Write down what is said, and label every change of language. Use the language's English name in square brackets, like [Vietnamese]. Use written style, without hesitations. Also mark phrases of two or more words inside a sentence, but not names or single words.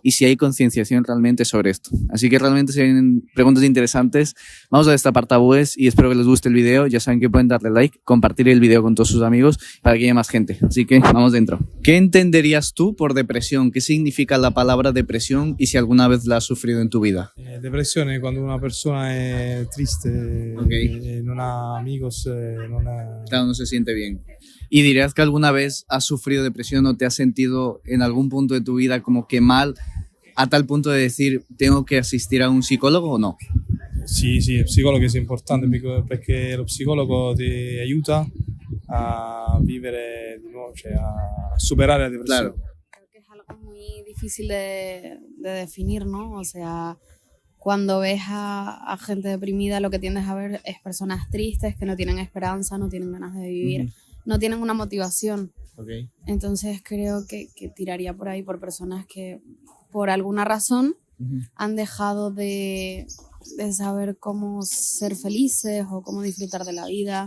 [Spanish] Y si hay concienciación realmente sobre esto. Así que realmente si hay preguntas interesantes, vamos a destapar tabúes y espero que les guste el video. Ya saben que pueden darle like, compartir el video con todos sus amigos para que haya más gente. Así que vamos dentro. ¿Qué entenderías tú por depresión? ¿Qué significa la palabra depresión y si alguna vez la has sufrido en tu vida? [Italian] Depressione è quando una persona è triste, Okay. non ha amigos, non ha... [Spanish] Claro, no se siente bien. ¿Y dirías que alguna vez has sufrido depresión o te has sentido en algún punto de tu vida como que mal a tal punto de decir tengo que asistir a un psicólogo o no? [Italian] Sì, il psicologo è importante perché lo psicologo ti aiuta a vivere di nuovo, cioè a superare la depresión. [Spanish] Claro. Creo que es algo muy difícil de definir, ¿no? O sea, cuando ves a gente deprimida, lo que tiendes a ver es personas tristes que no tienen esperanza, no tienen ganas de vivir, no tienen una motivación. Okay. Entonces creo que tiraría por ahí por personas que por alguna razón han dejado de saber cómo ser felices o cómo disfrutar de la vida.